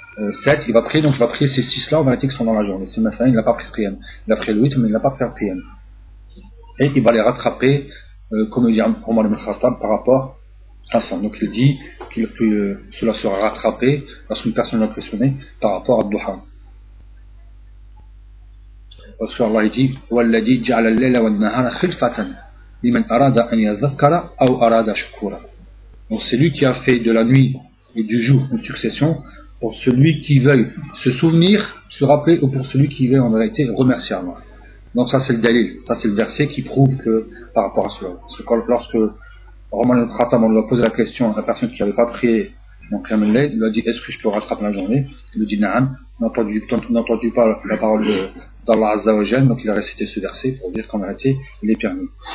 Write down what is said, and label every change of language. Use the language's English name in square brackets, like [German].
[French] 7, il va prier, donc il va prier ces 6-là en vérité qui sont dans la journée. C'est maintenant, il n'a pas pris le qiyam. Il a pris le 8, mais il n'a pas fait le qiyam. Et il va les rattraper, comme dit Omar ibn Khattab, par rapport à ça. Donc il dit que cela sera rattrapé lorsqu'une personne l'a questionné par rapport à Duha. Parce que Allah dit [Arabic] وَالَّذِي جَعَلَ اللَّيْلَ وَالنَّهَارَ خِلْفَةً لِمَنْ أَرَادَ أَنْ يَذَكَّرَ أَوْ أَرَادَ شُكُورًا. [French] Donc c'est lui qui a fait de la nuit et du jour une succession pour celui qui veuille se souvenir, se rappeler, ou pour celui qui veut en vérité remercier Allah. Donc ça c'est le dalil, ça c'est le verset qui prouve que par rapport à cela. Parce que lorsque Roman al-Khattab lui a posé la question à la personne qui n'avait pas prié mon Qiyam al-Layl, lui a dit est-ce que je peux rattraper la journée, il lui dit na'am, n'entendu pas la parole d'Allah Azza wa Jal, donc il a récité ce verset pour dire qu'en vérité il est permis.